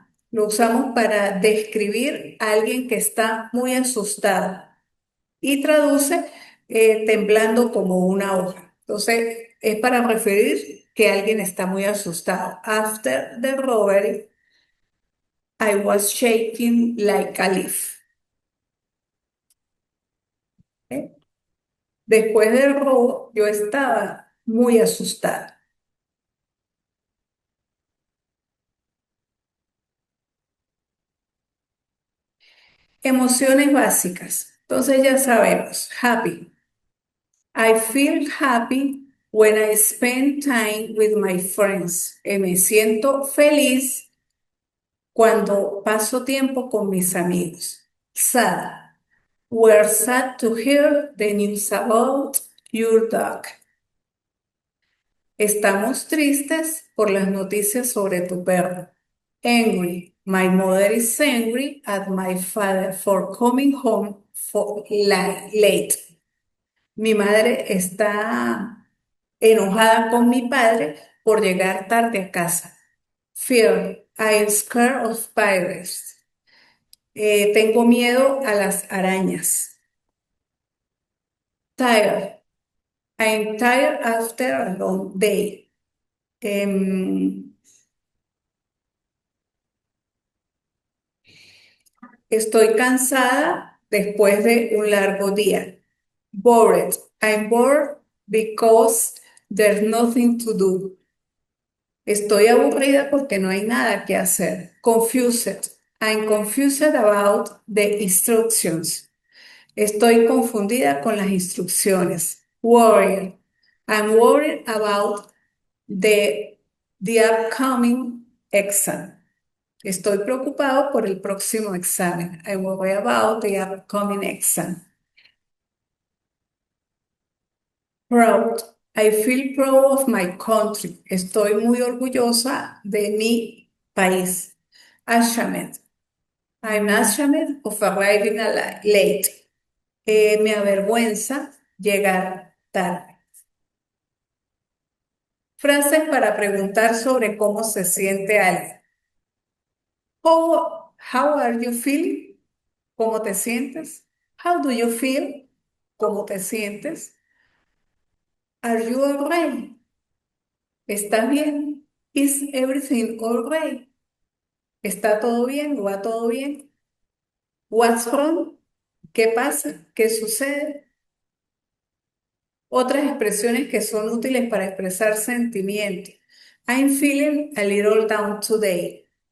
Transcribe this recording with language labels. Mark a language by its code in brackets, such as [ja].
[es] Lo usamos para describir a alguien que está muy asustado y traduce temblando como una hoja. Entonces, es para referir que alguien está muy asustado. [en] After the robbery, I was shaking like a leaf. ¿Eh? [es] Después del robo, yo estaba muy asustada. Emociones básicas. Entonces ya sabemos, happy. [en] I feel happy when I spend time with my friends. [es] Me siento feliz cuando paso tiempo con mis amigos. [en] Sad. We're sad to hear the news about your dog. [es] Estamos tristes por las noticias sobre tu perro. [en] Angry. My mother is angry at my father for coming home late. [es] Mi madre está enojada con mi padre por llegar tarde a casa. Fear. [en] I'm scared of spiders. [es] Tengo miedo a las arañas. [en] Tired. I'm tired after a long day. [es] Em, Estoy cansada después de un largo día. [en] Bored. I'm bored because there's nothing to do. [es] Estoy aburrida porque no hay nada que hacer. [en] Confused. I'm confused about the instructions. [es] Estoy confundida con las instrucciones. [en] Worried. I'm worried about the, the upcoming exam. [es] Estoy preocupado por el próximo examen. [en] I worry about the upcoming exam. Proud. I feel proud of my country. [es] Estoy muy orgullosa de mi país. [en] Ashamed. I'm ashamed of arriving late. [es] Me avergüenza llegar tarde. Frases para preguntar sobre cómo se siente alguien. [en] How are you feeling? [es] ¿Cómo te sientes? [en] How do you feel? [es] ¿Cómo te sientes? [en] Are you alright? [es] ¿Estás bien? [en] Is everything alright? [es] ¿Está todo bien? ¿Va todo bien? [en] What's wrong? [es] ¿Qué pasa? ¿Qué sucede? Otras expresiones que son útiles para expresar sentimientos. [en] I'm feeling a little down today.